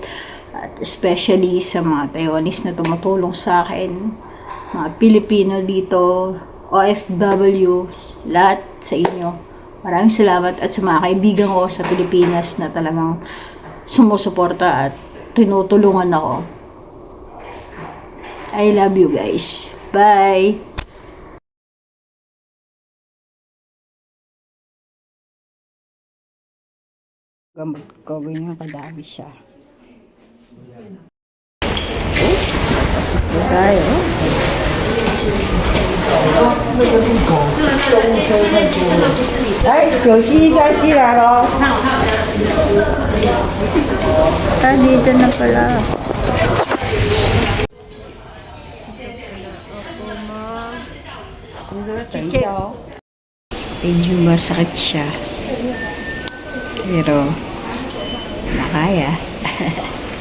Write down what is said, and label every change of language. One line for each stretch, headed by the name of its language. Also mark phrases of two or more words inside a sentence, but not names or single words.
Filipino: At especially sa mga Taiwanese na tumutulong sa akin. Mga Pilipino dito, OFW, lahat sa inyo. Maraming salamat at sa mga kaibigan ko sa Pilipinas na talagang sumusuporta at tinutulungan ako.
English: I love you guys. Bye!
Filipino: Gawin yung kadami siya. Tayo.
Chinese: 哎，可惜该西来了。
Filipino: Dito na pala. Medyo masakit siya. Pero, nakaya.